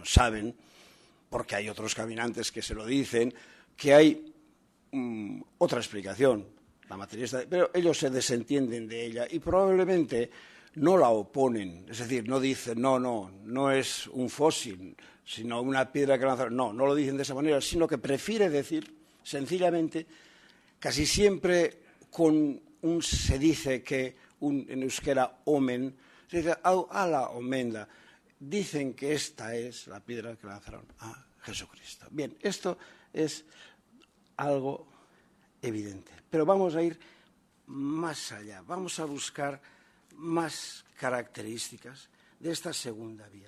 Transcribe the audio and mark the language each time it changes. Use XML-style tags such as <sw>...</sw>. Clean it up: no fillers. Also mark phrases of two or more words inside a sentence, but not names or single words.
<es>Saben, porque hay otros caminantes que se lo dicen, que hay otra explicación, la materialista, pero ellos se desentienden de ella y probablemente no la oponen, es decir, no dicen, no es un fósil, sino una piedra que lanzaron. No lo dicen de esa manera, sino que prefiere decir, sencillamente, casi siempre se dice que en euskera omen, se dice</es> <eu>hau ala omen da.</eu> <es>dicen que esta es la piedra que lanzaron a Jesucristo. Bien, esto es algo evidente, pero vamos a ir más allá, vamos a buscar más características de esta segunda vía.</es>